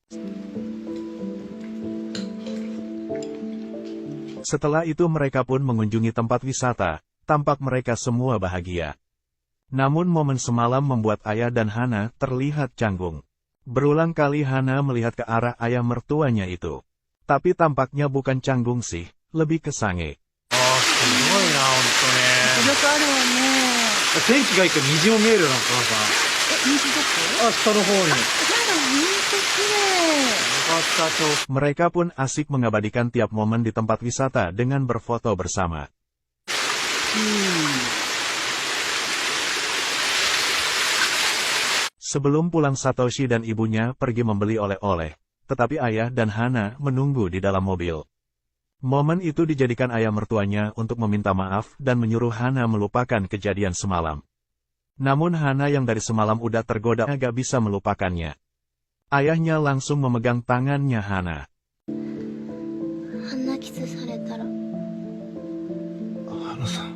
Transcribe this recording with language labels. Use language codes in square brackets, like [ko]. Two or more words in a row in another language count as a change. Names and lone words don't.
[id] Setelah itu mereka pun mengunjungi tempat wisata. Tampak mereka semua bahagia. Namun momen semalam membuat ayah dan Hana terlihat canggung. Berulang kali Hana melihat ke arah ayah mertuanya itu. Tapi tampaknya bukan canggung sih, lebih ke sange. [ja] ああ、すごいな、ほんとね。よくあるわね。天気がいいから虹も見えるよ、なんかえ、虹どこ？あ、下の方に。よやだ、ほんと綺麗。かった、 [id] Mereka pun asik mengabadikan tiap momen di tempat wisata dengan berfoto bersama. Sebelum pulang Satoshi dan ibunya pergi membeli oleh-oleh, tetapi ayah dan Hana menunggu di dalam mobil. Momen itu dijadikan ayah mertuanya untuk meminta maaf dan menyuruh Hana melupakan kejadian semalam. Namun Hana yang dari semalam udah tergoda agak bisa melupakannya. Ayahnya langsung memegang tangannya Hana. [ja] あんなキスされたら、花さん、